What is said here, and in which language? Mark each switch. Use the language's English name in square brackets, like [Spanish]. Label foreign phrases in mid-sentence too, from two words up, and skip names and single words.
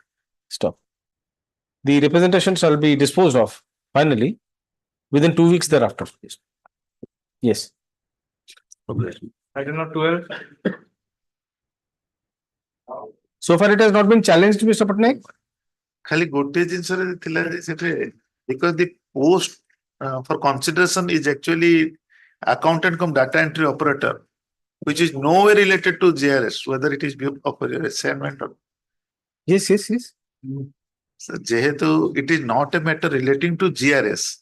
[English] Stop. The representation shall be disposed of finally within 2 weeks thereafter. Yes. Item number 12. So far it has not been challenged, Mr. Patnaik. [Odia] ଖାଲି ଗୋଟିଏ ଜିନିଷରେ ଥିଲା ଯେ ସେଠି [English] because the post for consideration is actually accountant cum data entry operator, which is nowhere related to GRS, whether it is of assignment or. Yes. So, jehetu it is not a matter relating to GRS.